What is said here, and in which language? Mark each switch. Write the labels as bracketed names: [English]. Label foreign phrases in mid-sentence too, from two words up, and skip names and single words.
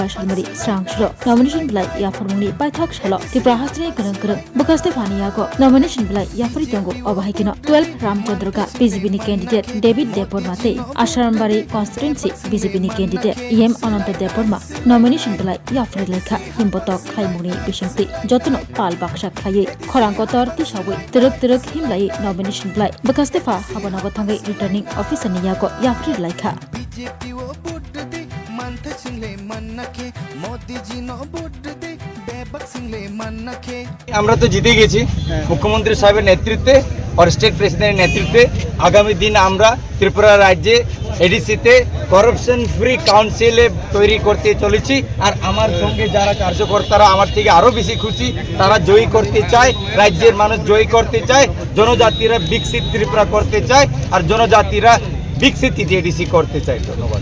[Kok Borok] shalmari srangshro nomination blai ya formuni paithok shalo tibrahasni gereng bekaste phaniyago nomination blai ya fritongo obahikino 12 Ramchandra BJP ni candidate David Depormate Asharambari constituency BJP ni candidate EM Ananta Deporma nomination blai ya fri lekha himbotok khaimuni bisingti jotno pal baksa khaye khorangkotor tisawai teruk himlai nomination blai Bekastefa habanago thangai [English] returning officer [Kok Borok] niyago yafri laikha [Bangla] আমরা তো জিতে গেছি মুখ্যমন্ত্রী সাহেবের নেতৃত্বে আর স্টেট প্রেসিডেন্টের নেতৃত্বে আগামী দিন আমরা ত্রিপুরা রাজ্যে এডিসিতে [English] corruption free [Bangla] কাউন্সিলে তৈরি করতে চলেছি আর আমার সঙ্গে যারা কার্যকর্তারা আমার থেকে আরো বেশি খুশি তারা জয়ী করতে চায় রাজ্যের মানুষ জয়ী করতে চায় জনজাতিরা বিকশিত ত্রিপুরা করতে চায় আর জনজাতিরা বিকশিত এডিসি করতে চায় ধন্যবাদ